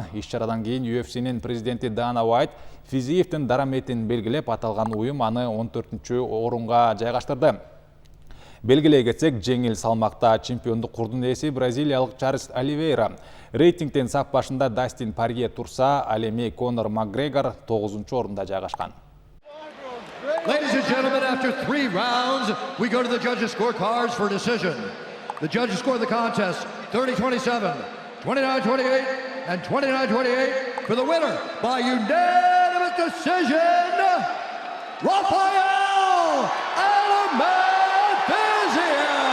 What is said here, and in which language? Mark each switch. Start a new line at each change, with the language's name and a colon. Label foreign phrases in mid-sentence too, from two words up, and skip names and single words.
Kyrgyz: Иш-чарадан кийин UFC'нин президенти Дана Уайт Физиевдин дараметин белгилеп, аталган уюм аны 14-чү орунга жайгаштырды. Белгилей кетсек, жеңил салмакта чемпиондук курдун ээси бразилиялык Чарльз Оливейра. Рейтингдин сап башында Дастин Порье турса, ал эми Конор Макгрегор 9-чу орунда жайгашкан.
English: Ladies and gentlemen, after 3 rounds, we go to the judges' scorecards for decision. The judges score the contest 30-27, 29-28, and 29-28 for the winner by unanimous decision, Rafael Fiziev.